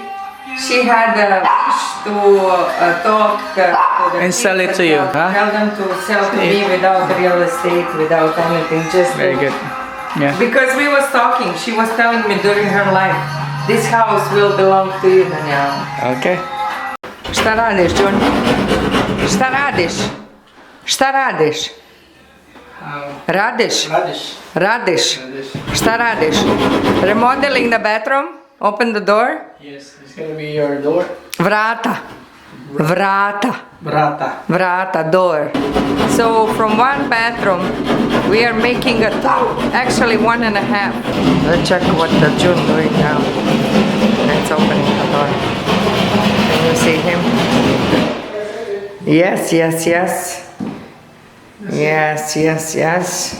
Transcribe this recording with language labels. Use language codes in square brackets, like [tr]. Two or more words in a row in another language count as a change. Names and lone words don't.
[en] She had a wish to talk to the and sell it to people, you, huh? Tell them to sell to me without real estate, without anything, just very good. Yeah. Because we was talking, she was telling me during her life, this house will belong to you, Daniela. Okay. [sr] Šta radiš, John? Šta radiš? Šta radiš? Radiš? Radiš? Šta radiš? [en] Remodeling the bathroom? Open the door? Yes, it's gonna be your door. [sr] Vrata. Vrata. Brata. Vrata, [en] door. So from one bathroom, we are making a two, actually 1.5. Let's check what the June doing now. Let's open the door. Can you see him? Yes, yes, yes. Yes, yes, yes.